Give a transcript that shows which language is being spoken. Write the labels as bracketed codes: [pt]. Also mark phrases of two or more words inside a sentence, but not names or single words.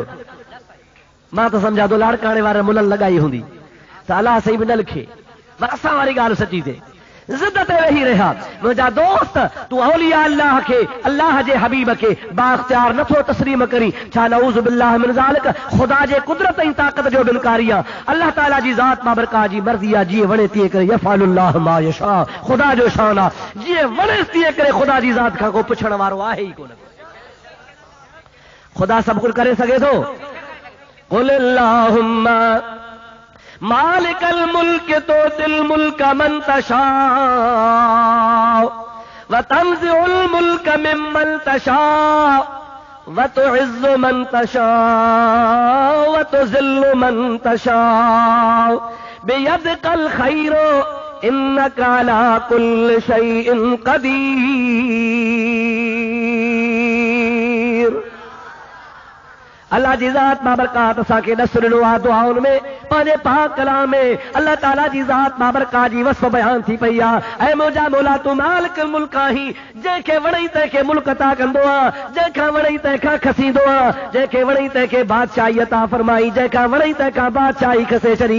[sd] मां त सम्झा थो लाड़काणे वारे मुननि लॻाई हूंदी त अल्लाह सही बि न लिखे, पर असां वारी ॻाल्हि सची थिए। ज़िद ते वेही रहिया मुंहिंजा दोस्त, तूं [ar] أولياء الله [sd] खे अल्लाह जे हबीब खे बाख्तियार नथो तस्लीम करी। छा [ar] نعوذ بالله من ذلك [sd] खुदा जे कुदरत ऐं ताक़त जो इनकारी आहे। अल्लाह ताला जी ज़ात बाबरकात जी मर्ज़ी आहे, जीअं वणे तीअं करे [ar] يفعل الله ما يشاء. [sd] खुदा जो शान आहे, जीअं वणे तीअं करे। खुदा जी ज़ात खां को पुछण वारो आहे ई कोन। खुदा सभु कुझु करे सघे थो। [ar] قل اللهم مالك الملك تؤتي الملك من تشاء وتنزع الملك ممن تشاء وتعز من تشاء وتذل من تشاء بيدك الخير إنك على كل شيء قدير. [sd] अल्लाह जी ज़ात बाबरकात असांखे ॾसु ॾिनो आहे दुआउनि में, पंहिंजे पाक कलाम में अल्लाह ताला जी ज़ात बाबरकात जी वस्फ़ बयान थी पई आहे। ऐं मुंहिंजा मौला तूं मालिक मुल्क आहीं, जंहिंखे वणई तंहिंखे मुल्क अता कंदो आहे, जंहिंखां वणई तंहिंखां खसींदो आहे, जंहिंखे वणई तंहिंखे बादशाही अता फरमाई, जंहिंखां वणई तंहिंखां बादशाही खसे छॾी।